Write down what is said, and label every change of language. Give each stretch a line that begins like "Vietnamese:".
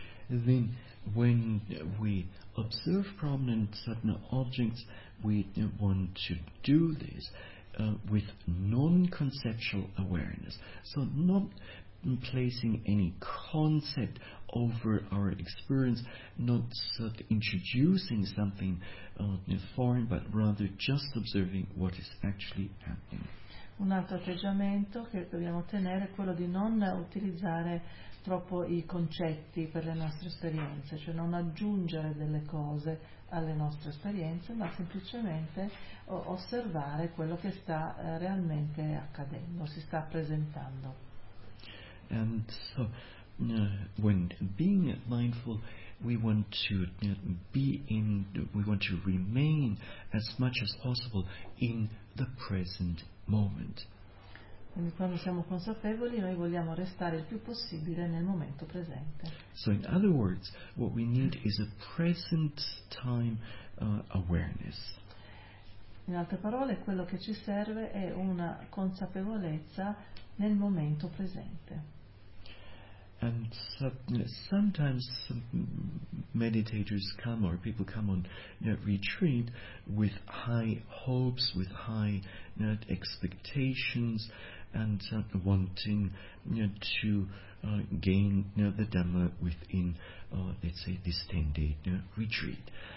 English: Then when we observe prominent certain objects, we want to do this with non-conceptual awareness. So not placing any concept over our experience, not sort of introducing something foreign, but rather just observing what is actually happening.
Italian: Un altro atteggiamento che dobbiamo tenere è quello di non utilizzare troppo i concetti per le nostre esperienze, cioè non aggiungere delle cose alle nostre esperienze, ma semplicemente osservare quello che sta realmente accadendo, si sta presentando.
English: And so, when being mindful, we want to remain as much as possible in the present moment.
Italian: Quindi quando siamo consapevoli noi vogliamo restare il più possibile nel momento presente.
English: So in other words, what we need is a present time awareness.
Italian: In altre parole, quello che ci serve è una consapevolezza nel momento presente.
English: And so, sometimes meditators come, or people come on retreat with high hopes, with high expectations, and wanting to gain the Dhamma within, let's say, this 10-day retreat.